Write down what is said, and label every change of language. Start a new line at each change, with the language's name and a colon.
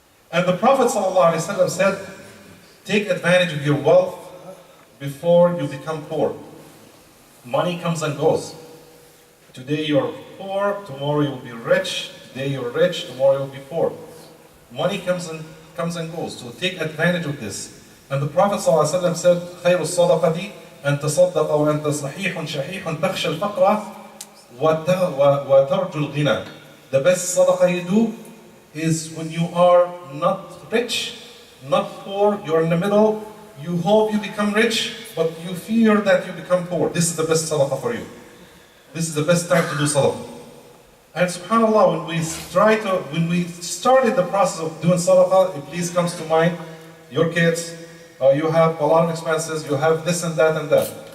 English: And the Prophet ﷺ said, take advantage of your wealth before you become poor. Money comes and goes. Today you're poor, tomorrow you'll be rich. Today you're rich, tomorrow you'll be poor. Money comes and goes, so take advantage of this. And the Prophet ﷺ said,
Arabic: خير الصدقة أن تصدق وأنت صحيح شحيح تخشى الفقر وترجو الغنى.
English: The best sadaqah you do is when you are not rich, not poor, you're in the middle, you hope you become rich, but you fear that you become poor. This is the best sadaqah for you. This is the best time to do sadaqah. And subhanAllah, when we started the process of doing sadaqah, it please comes to mind, your kids, you have a lot of expenses, you have this and that and that.